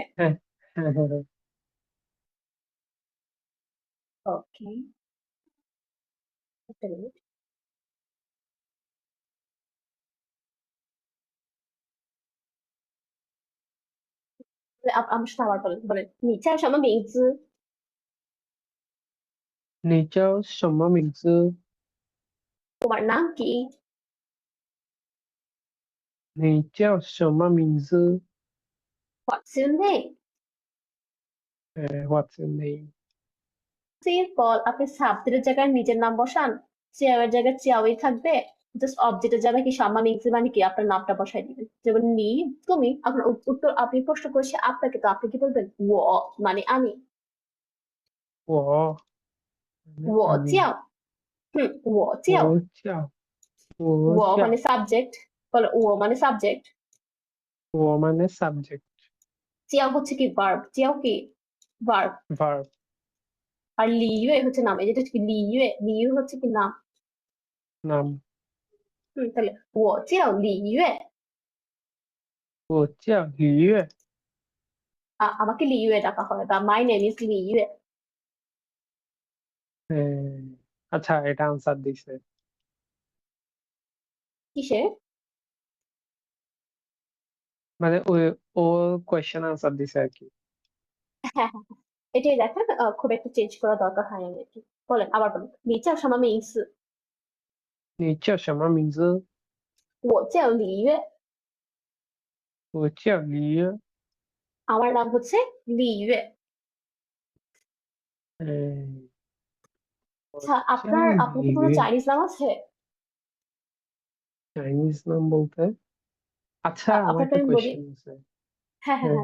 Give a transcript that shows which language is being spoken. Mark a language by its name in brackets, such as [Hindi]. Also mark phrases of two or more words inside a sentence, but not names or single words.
[Bangla] হ্যাঁ। হ্যাঁ। হ্যাঁ। হ্যাঁ। ওকে, একটা মিনিট। আমার সাথে আবার বলেন, বলেন [Chinese] 你叫什么名字？你叫什么名字？ [Bangla] তোমার নাম কি? [Chinese] 你叫什么名字 [English] What's your name? ？What's your name？ [Bangla] সিম্পল, আপনি সাবজেক্টের জায়গায় নিজের নাম বসান, চেয়ারের জায়গায় চেয়াওই থাকবে। জাস্ট অবজেক্টের জায়গায় কি সাম্মা মিংসি মানে কি আপনার নামটা বসাই দিবেন, যেমন নি তুমি, আপনার উত্তর আপনি প্রশ্ন করেছে আপনাকে, তো আপনি কি বলবেন? ও মানে আমি। [Chinese] 我 ও 你叫。嗯，我叫. 我叫我 [Bangla] ও মানে [Chinese] 叫 [Bangla] সাবজেক্ট, বলে ও মানে সাবজেক্ট। 我মানে সাবজেক্ট। চিয়াও হচ্ছে কি? ভার্ব। চিয়াও কি? ভার্ব। ভার্ব। আর লিইউয়ে হচ্ছে নাম, এই যেটা হচ্ছে কি লিইউয়ে, লিইউ হচ্ছে কি নাম। নাম। তাহলে [Chinese] 我叫李月, 我叫李月。 [Bangla] আমাকে লিইউয়ে ডাকা হয়, বা [English] my name is লিইউয়ে। [Bangla] আচ্ছা, এটা আনসার দিছে। কিসে? মানে ও [English] question answer [Bangla] দিছে আর কি। হ্যাঁ হ্যাঁ হ্যাঁ। এটাই দেখেন, খুব একটা চেঞ্জ করা দরকার হয় না আর কি। বলেন, আবার বলেন, [Chinese] 你叫什么名字？你叫什么名字？我叫李月我叫李月。 [Bangla] আমার নাম হচ্ছে লি ইয়ে [Chinese] 嗯，我 [Bangla] আচ্ছা [Chinese] 叫 [Bangla] আপনার কি [Chinese] 李 [Bangla] কোনো [Chinese] 月。 [Bangla] চাইনিজ নাম আছে চাইনিজ নাম বলতে, আচ্ছা আমার আপনাকে একটা আমি বলি কোয়েশ্চেন আছে। হ্যাঁ হ্যাঁ